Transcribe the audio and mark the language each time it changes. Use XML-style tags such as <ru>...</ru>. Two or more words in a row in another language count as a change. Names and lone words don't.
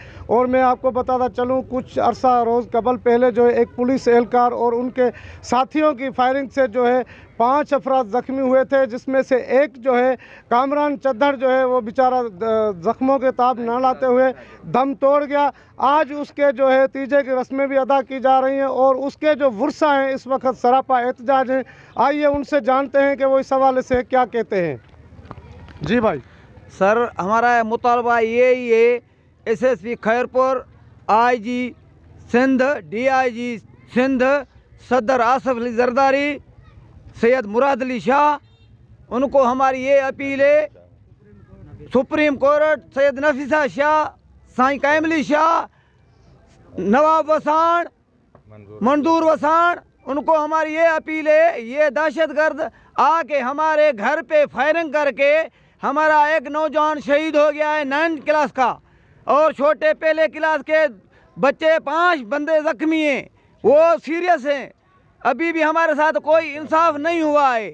<ur>اور میں آپ کو بتاتا چلوں کچھ عرصہ روز قبل پہلے جو ہے ایک پولیس اہلکار اور ان کے ساتھیوں کی فائرنگ سے جو ہے 5 افراد زخمی ہوئے تھے، جس میں سے ایک جو ہے کامران چدڑ جو ہے وہ بیچارہ زخموں کے تاب نہ لاتے ہوئے دم توڑ گیا. آج اس کے جو ہے تیجے کی رسمیں بھی ادا کی جا رہی ہیں اور اس کے جو ورثا ہیں اس وقت سراپا احتجاج ہیں. آئیے ان سے جانتے ہیں کہ وہ اس حوالے سے کیا کہتے ہیں. جی بھائی. سر، ہمارا مطالبہ یہی ہے SSP خیرپور، IG سندھ، DIG سندھ، صدر آصف علی زرداری، سید مراد علی شاہ ان کو ہماری یہ اپیل ہے، سپریم کورٹ سید نفیسہ شاہ، سائیں کیملی شاہ، نواب وسان، منظور وسان, ان کو ہماری یہ اپیل ہے، یہ دہشتگرد آکے ہمارے گھر پہ فائرنگ کر کے ہمارا ایک نوجوان شہید ہو گیا ہے 9th کلاس کا، اور چھوٹے پہلے کلاس کے بچے 5 بندے زخمی ہیں، وہ سیریس ہیں. ابھی بھی ہمارے ساتھ کوئی انصاف نہیں ہوا ہے.</ur>